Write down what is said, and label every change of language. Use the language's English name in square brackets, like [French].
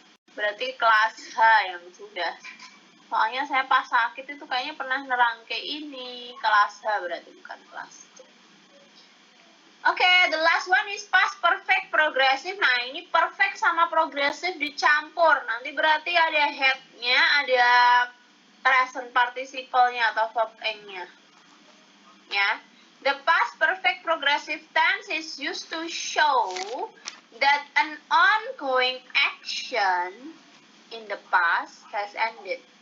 [Indonesian] Berarti kelas H yang sudah. Soalnya saya pas sakit itu kayaknya pernah nerangke ini. Kelas H berarti bukan kelas C. [English] Oke, the last one is past perfect progressive. [Indonesian] Nah, ini perfect sama progressive dicampur. Nanti berarti ada had-nya, ada present participle-nya atau verb ing-nya. Ya. [English] The past perfect progressive tense is used to show that an ongoing action in the past has ended.